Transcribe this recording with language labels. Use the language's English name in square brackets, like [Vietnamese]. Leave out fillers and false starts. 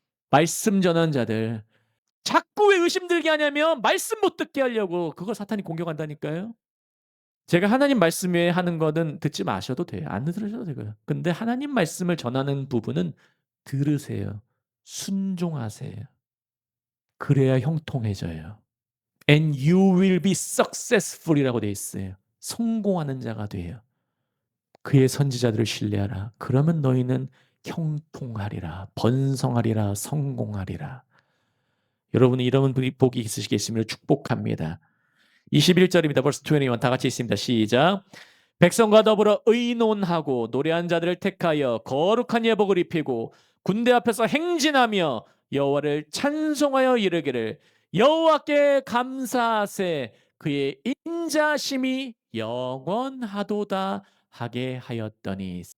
[Korean] 말씀 전환자들. 자꾸 왜 의심 들게 하냐면 말씀 못 듣게 하려고. 그걸 사탄이 공격한다니까요. 제가 하나님 말씀에 하는 거는 듣지 마셔도 돼요. 안 들으셔도 되고요. 근데 하나님 말씀을 전하는 부분은 들으세요. 순종하세요. 그래야 형통해져요. [English] And you will be successful이라고 [Korean] 돼 있어요. 성공하는 자가 돼요. 그의 선지자들을 신뢰하라. 그러면 너희는 형통하리라. 번성하리라. 성공하리라. 여러분이 이런 복이 있으시겠으면 축복합니다. 21절입니다. 벌써 21. 다 같이 있습니다. 시작. 백성과 더불어 의논하고 노래한 자들을 택하여 거룩한 예복을 입히고 군대 앞에서 행진하며 여호와를 찬송하여 이르기를 여호와께 감사하세 그의 인자심이 영원하도다 하게 하였더니.